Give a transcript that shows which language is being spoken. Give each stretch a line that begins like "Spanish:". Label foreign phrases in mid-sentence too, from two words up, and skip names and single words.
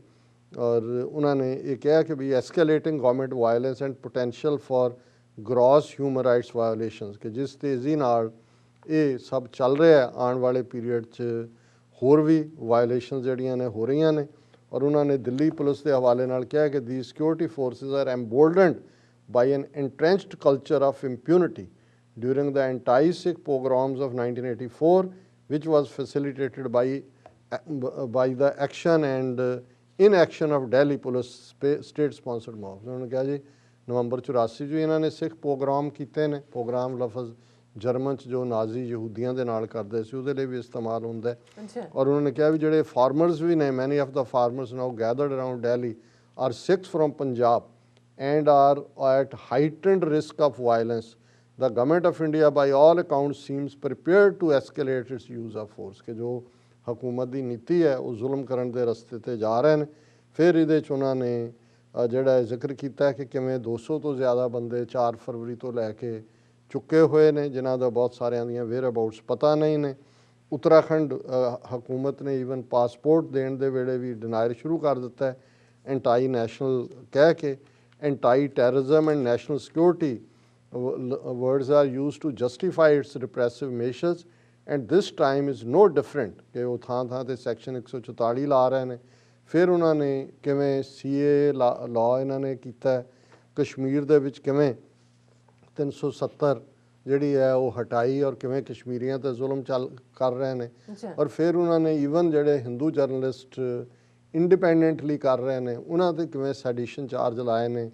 Punjabi: ਔਰ ਉਹਨਾਂ ਨੇ ਇਹ ਕਿਹਾ ਕਿ ਵੀ
English: escalating government violence and potential for gross human rights violations,
Punjabi: ਕਿ ਜਿਸ ਤੇਜ਼ੀ ਨਾਲ ਇਹ ਸਭ ਚੱਲ ਰਿਹਾ ਆਉਣ ਵਾਲੇ ਪੀਰੀਅਡ 'ਚ ਹੋਰ ਵੀ ਵਾਇਓਲੇਸ਼ਨ ਜਿਹੜੀਆਂ ਨੇ ਹੋ ਰਹੀਆਂ ਨੇ। ਔਰ ਉਹਨਾਂ ਨੇ ਦਿੱਲੀ ਪੁਲਿਸ ਦੇ ਹਵਾਲੇ ਨਾਲ ਕਿਹਾ ਕਿ
English: the security forces are emboldened by an entrenched culture of impunity during the anti-Sikh pogroms of 1984, which was facilitated by the action and inaction of Delhi police state-sponsored mobs।
Punjabi: ਉਹਨਾਂ ਨੇ ਕਿਹਾ ਜੀ ਨਵੰਬਰ 84 'ਚ ਇਹਨਾਂ ਨੇ ਸਿੱਖ ਪੋਗਰਾਮ ਕੀਤੇ ਨੇ। ਪੋਗਰਾਮ ਲਫ਼ਜ਼ ਜਰਮਨ 'ਚ ਜੋ ਨਾਜ਼ੀ ਯਹੂਦੀਆਂ ਦੇ ਨਾਲ ਕਰਦੇ ਸੀ ਉਹਦੇ ਲਈ ਵੀ ਇਸਤੇਮਾਲ ਹੁੰਦਾ ਹੈ। ਔਰ ਉਹਨਾਂ ਨੇ ਕਿਹਾ ਵੀ ਜਿਹੜੇ ਫਾਰਮਰਸ ਵੀ ਨੇ,
English: many of the farmers now gathered around Delhi are Sikhs from Punjab and are at heightened risk of violence. The government of India by all accounts seems prepared to escalate its use of force।
Punjabi: ਕਿ ਜੋ ਹਕੂਮਤ ਦੀ ਨੀਤੀ ਹੈ ਉਹ ਜ਼ੁਲਮ ਕਰਨ ਦੇ ਰਸਤੇ ਤੇ ਜਾ ਰਹੇ ਨੇ। ਫਿਰ ਇਹਦੇ 'ਚ ਉਹਨਾਂ ਨੇ ਜਿਹੜਾ ਜ਼ਿਕਰ ਕੀਤਾ ਕਿ ਕਿਵੇਂ 200 ਤੋਂ ਜ਼ਿਆਦਾ ਬੰਦੇ 4 ਫਰਵਰੀ ਤੋਂ ਲੈ ਕੇ ਚੁੱਕੇ ਹੋਏ ਨੇ, ਜਿਨ੍ਹਾਂ ਦਾ ਬਹੁਤ ਸਾਰਿਆਂ ਦੀਆਂ ਵੇਅਰ ਅਬਾਊਟਸ ਪਤਾ ਨਹੀਂ ਨੇ। ਉੱਤਰਾਖੰਡ ਹਕੂਮਤ ਨੇ ਈਵਨ ਪਾਸਪੋਰਟ ਦੇਣ ਦੇ ਵੇਲੇ ਵੀ ਡਿਨਾਇਰ ਸ਼ੁਰੂ ਕਰ ਦਿੱਤਾ ਹੈ,
English: anti national
Punjabi: ਕਹਿ ਕੇ।
English: Anti-terrorism and national security words are used to justify its repressive measures, and this time is no different
Punjabi: ਕਿ ਉਹ ਥਾਂ ਤੇ ਸੈਕਸ਼ਨ 144 ਲਾ ਰਹੇ ਨੇ। ਫਿਰ ਉਹਨਾਂ ਨੇ ਕਿਵੇਂ CAA ਲਾਅ ਇਹਨਾਂ ਨੇ ਕੀਤਾ, ਕਸ਼ਮੀਰ ਦੇ ਵਿੱਚ ਕਿਵੇਂ 370 ਜਿਹੜੀ ਹੈ ਉਹ ਹਟਾਈ ਔਰ ਕਿਵੇਂ ਕਸ਼ਮੀਰੀਆਂ ਤੇ ਜ਼ੁਲਮ ਕਰ ਰਹੇ ਨੇ। ਔਰ ਫਿਰ ਉਹਨਾਂ ਨੇ ਈਵਨ ਜਿਹੜੇ ਹਿੰਦੂ ਜਰਨਲਿਸਟ ਇੰਡੀਪੈਂਡੈਂਟਲੀ ਕਰ ਰਹੇ ਨੇ ਉਹਨਾਂ 'ਤੇ ਕਿਵੇਂ
English: sedition charge
Punjabi: ਲਾਏ ਨੇ।